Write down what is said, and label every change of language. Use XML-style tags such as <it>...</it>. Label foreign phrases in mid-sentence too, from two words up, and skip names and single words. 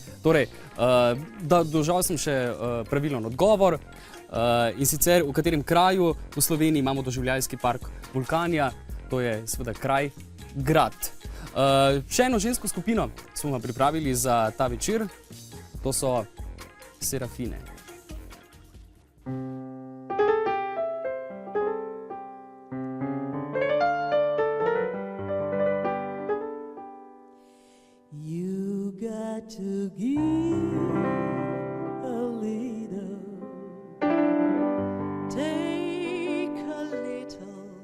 <sl>Torej, dolžal sem še pravilen odgovor. In sicer v katerem kraju v Sloveniji imamo doživljajski park Vulkanija, to je seveda kraj Grad. Še eno žensko skupino smo vam pripravili za ta večer, to so Serafine.</sl> <en>You got to give a little, take a little,</en>